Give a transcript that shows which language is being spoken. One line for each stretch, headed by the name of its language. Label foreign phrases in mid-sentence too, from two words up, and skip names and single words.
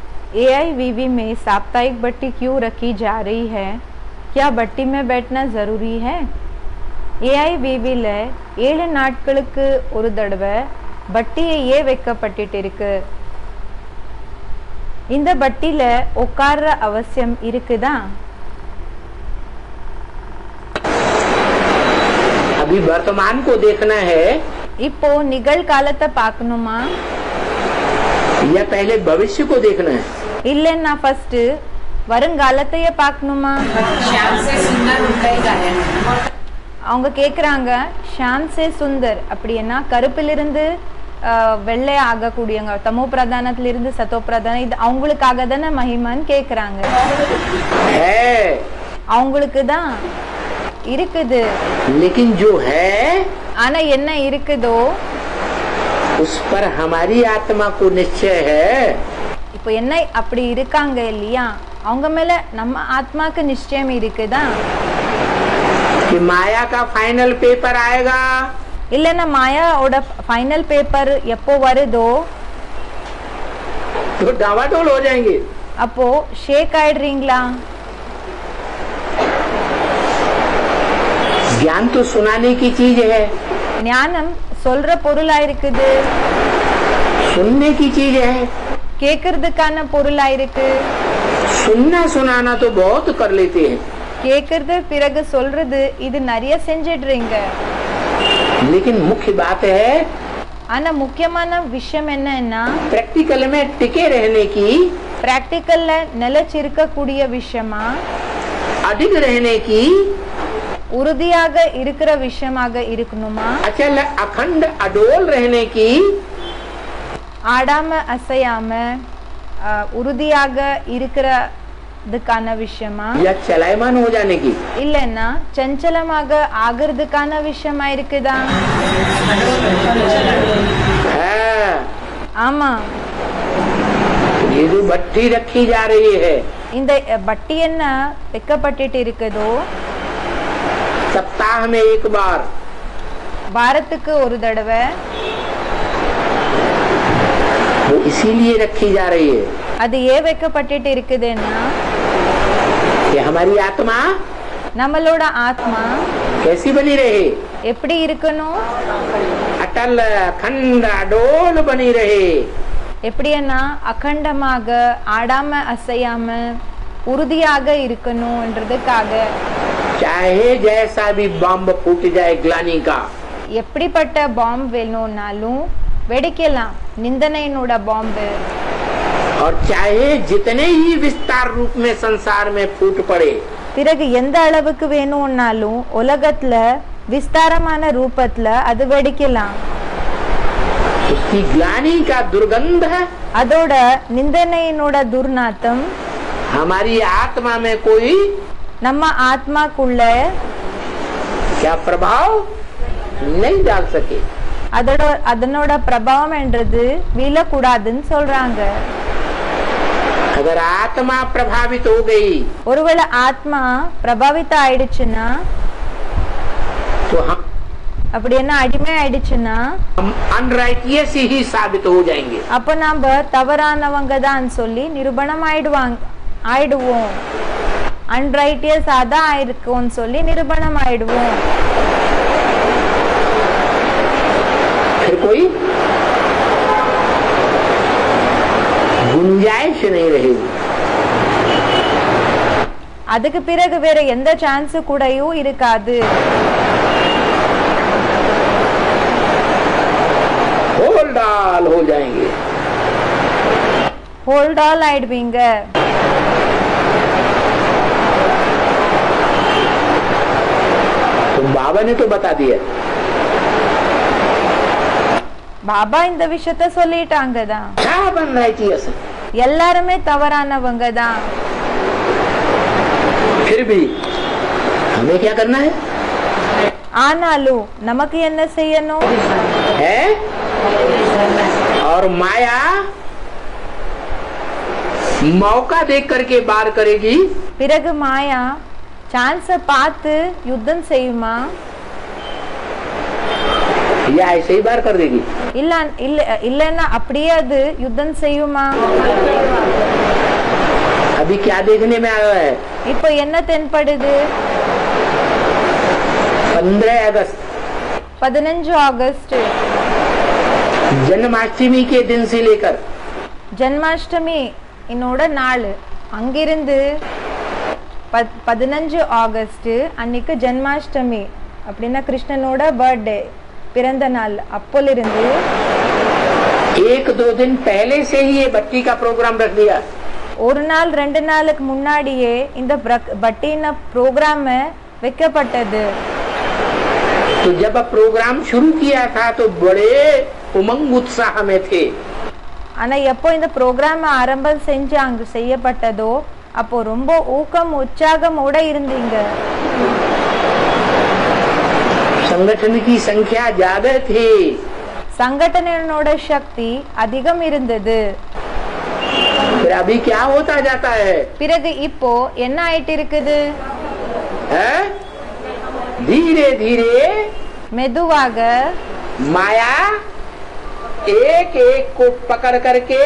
Hindi: AIVV में साप्ताहिक भट्टी क्यों रखी जा रही है? क्या भट्टी में बैठना जरूरी है?
Tamil: AIVV-ல 7 நாட்களுக்கு ஒரு தடவை பட்டியை ஏன் வைக்கப்பட்டிட்டு இருக்கு? இந்த பட்டியில உட்கார்ற அவசியம் இருக்குதா?
Hindi: अभी वर्तमान को देखना है
Tamil: இப்போ நிகழ்காலத்தை பார்க்கணுமா
Hindi: या पहले भविष्य को देखना है?
Tamil: இல்லன்னா ஃபர்ஸ்ட் வருங்காலத்தையே பார்க்கணுமா? அவங்க கேக்குறாங்க
Hindi: श्याम से सुंदर
Tamil: அப்படின்னா கருப்பிலிருந்து வெள்ளை ஆகக்கூடியவங்க, தமோ பிரதானத்திலிருந்து சத்தோ பிரதானம், இது அவங்களுக்காக தானே மகிமான்னு கேக்குறாங்க. அவங்களுக்கு தான் இருக்குது.
Hindi: लेकिन जो है
Tamil: ஆனா என்ன இருக்குதோ
Hindi: उस पर हमारी आत्मा को निश्चय है.
Tamil: இப்போ என்ன அப்படி இருக்காங்க இல்லையா, அவங்க மேல நம்ம ஆத்மாக்கு நிச்சயம் இருக்குதா?
Hindi: कि माया का
English: final paper
Hindi: आएगा,
Tamil: இல்லன்னா மாயாவோட
English: final paper
Tamil: எப்போ வருதோ
Hindi: तो डावाडोल हो जाएंगे.
Tamil: அப்போ ஷேக் ஆயிடுறீங்களா?
Hindi: ज्ञान तो सुनाने की चीज है,
Tamil: ஞானம் சொல்ற பொருளா இருக்குது,
Hindi: सुनने की चीज है.
Tamil: கேக்குறதுக்கான பொருளா இருக்கு.
Hindi: सुनना सुनाना तो बहुत कर लेते हैं,
Tamil: கேக்குறது பிறகு சொல்றது இது நிறைய செஞ்சிடுறீங்க.
Hindi: लेकिन मुख्य बात है
Tamil: ஆனா முக்கியமான விஷயம் என்னன்னா
Hindi: प्रैक्टिकल में टिके रहने की,
Tamil: பிராக்டிக்கல்ல நிலைச்சிருக்க கூடிய விஷயமா,
Hindi: अडिग रहने की,
Tamil: உறுதியாக இருக்கிற விஷயமாக இருக்கணுமா,
Hindi: अचल अखंड अडोल रहने की,
Tamil: ஆடாம அசையாம உறுதியாக இருக்கிறதுக்கான விஷயமா,
Hindi: या चलायमान हो जाने की.
Tamil: இல்லன்னா சஞ்சலமாக ஆகிறதுக்கான விஷயமா இருக்குதா?
Hindi: है.
Tamil: ஆமா,
Hindi: ये जो भट्टी रखी जा रही है,
Tamil: இந்த பட்டி என்ன வைக்கப்பட்டுட்டு இருக்குதோ
Hindi: सप्ताह में एक बार,
Tamil: வாரத்துக்கு ஒரு தடவை,
Hindi: वो इसीलिए रखी जा रही है
Tamil: அது ஏன் வைக்கப்பட்டுட்டு இருக்குதுன்னா
Hindi: कि हमारी आत्मा
Tamil: நம்மளோட ஆத்மா
Hindi: कैसी बनी रहे,
Tamil: எப்படி இருக்கணும்,
Hindi: अटल अखंड अडोल बनी रहे.
Tamil: எப்படின்னா அகண்டமாக ஆடாம அசையாம உறுதியாக இருக்கணும்ன்றதுக்காக.
Hindi: चाहे जैसा भी बम फूट जाए ग्लानी का,
Tamil: எப்படிப்பட்ட பாம்பு வேணும்னாலும் வெடிக்கலாம், நிந்தனையினோட பாம்பு.
Hindi: और चाहे जितने ही विस्तार रूप में संसार में फूट पड़े,
Tamil: பிறகு எந்த அளவுக்கு வேணும்னாலும் உலகத்துல விஸ்தாரமான ரூபத்துல அது வெடிக்கலாம்.
Hindi: उसकी ग्लानी का दुर्गंध
Tamil: அதோட நிந்தனையினோட துர்நாத்தம்
Hindi: हमारी आत्मा में कोई
Tamil: நம்ம ஆத்மாக்குள்ள
Hindi: क्या प्रभाव नहीं डाल सके.
Tamil: அதனோட பிரபாவம் என்றது வீழக்கூடாதுன்னு சொல்றாங்க.
Hindi: अगर आत्मा प्रभावित हो गई
Tamil: ஒருவேளை ஆத்மா பிரபாவித்த ஆயிடுச்சுன்னா,
Hindi: तो हम
Tamil: அப்படி என்ன அடிமை ஆயிடுச்சுன்னா
Hindi: अनराइटियस ही साबित हो जाएंगे.
Tamil: அப்ப நாம தவறானவங்க தான் சொல்லி நிரூபணம் ஆயிடுவோம். அன்ரைட்டியஸ் அதான் ஆயிருக்கும்னு சொல்லி நிரூபணம் ஆயிடுவோம்.
Hindi: फिर कोई गुंजाइश नहीं रहेगी.
Tamil: அதுக்கு பிறகு வேற எந்த சான்ஸ் கூடயும் இருக்காது.
English: hold all
Hindi: हो जाएंगे.
English: hold all
Tamil: ஆயிடுவீங்க.
Hindi: तो बाबा ने तो बता दिया,
Tamil: பாபா இந்த விஷயத்த சொல்லிட்டாங்க தான்.
Hindi: क्या बन राइटियस,
Tamil: எல்லாருமே தவறானவங்க தான்.
Hindi: फिर भी हमें क्या करना है?
Tamil: ஆனாலும் நமக்கு என்ன செய்யணும்?
Hindi: है और माया मौका देख करके बार करेगी.
Tamil: பிறகு மாயா சான்ஸ பார்த்து யுத்தம் செய்யுமா,
Hindi: या ऐसे ही बार कर देगी?
Tamil: இல்லன்னா அப்படியே அது யுத்தம் செய்யுமா?
Hindi: अभी क्या देखने में आया है?
Tamil: இப்போ என்ன தென்படுது?
Hindi: 15 अगस्त
Tamil: 15 ஆகஸ்ட்
Hindi: जन्माष्टमी के दिन से लेकर
Tamil: ஜன்மாஷ்டமி என்னோட நாள். அங்கிருந்து 15 ஆகஸ்ட் அன்னைக்கு ஜன்மாஷ்டமி அப்படின்னா கிருஷ்ணனோட பர்த்டே பிறந்த நாள். அப்போலிருந்து
Hindi: 1-2 दिन पहले से ही ये बट्टी का प्रोग्राम रख दिया.
Tamil: ஒரு நாள் 2 நாளுக்கு முன்னாடியே இந்த பட்டின ப்ரோக்ராம் வைக்கப்பட்டது.
Hindi: तो जब प्रोग्राम शुरू किया था तो बड़े उमंग उत्साह में थे.
Tamil: ஆனா எப்போ இந்த ப்ரோக்ராம் ஆரம்பம் செய்யப்பட்டதோ அப்போ ரொம்ப ஊக்கம் உற்சாகமோட இருந்தீங்க.
Hindi: संगठन की संख्या ज्यादा थी.
Tamil: संगठनोட சக்தி அதிகம் இருந்தது.
Hindi: फिर अभी क्या होता जाता है?
Tamil: பிறகு இப்போ என்ன ஆயிட்டு இருக்குது?
Hindi: धीरे धीरे
Tamil: மெதுவாக
Hindi: माया एक एक को पकड़ करके